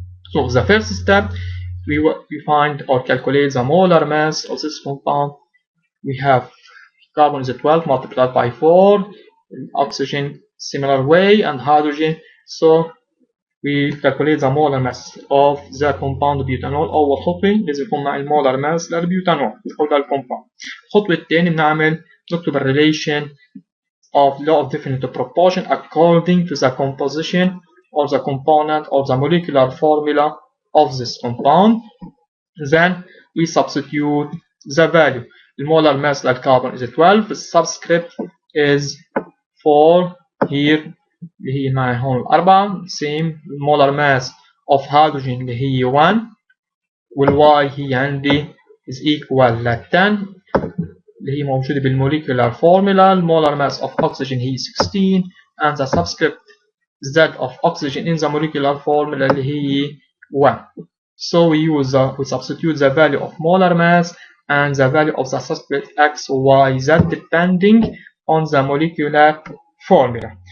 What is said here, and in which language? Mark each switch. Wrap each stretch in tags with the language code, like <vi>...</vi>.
<en>So the first step, we find or calculate the molar mass of this compound. We have carbon is 12 multiplied by 4, oxygen similar way, and hydrogen. So we calculate the molar mass of the compound butanol.</en> <ar>أول خطوة لازم يكون معي المولر mass للبيوتانول أو للكومباوند. الخطوة الثانية بنعمل نكتب</ar> <en>relation of law of definite proportion according to the composition or the component or the molecular formula of this compound. Then we substitute the value. The molar mass of carbon is 12, the subscript is 4 here</en> <ar>اللي هي معي هون</ar> <en>4. same molar mass of hydrogen</en> <ar>اللي هي 1, والواي هي عندي</ar> <en>is equal</en> <ar>ل 10 اللي هي موجودة بالموليكولار فورمولا. المولار ماس</ar> <en>of oxygen</en> <ar>هي 16</ar> <en>and the subscript Z of oxygen in the molecular formula</en> <ar>اللي هي</ar> <en>1. So we substitute the value of molar mass and the value of the subscript X, Y, Z depending on the molecular formula.</en>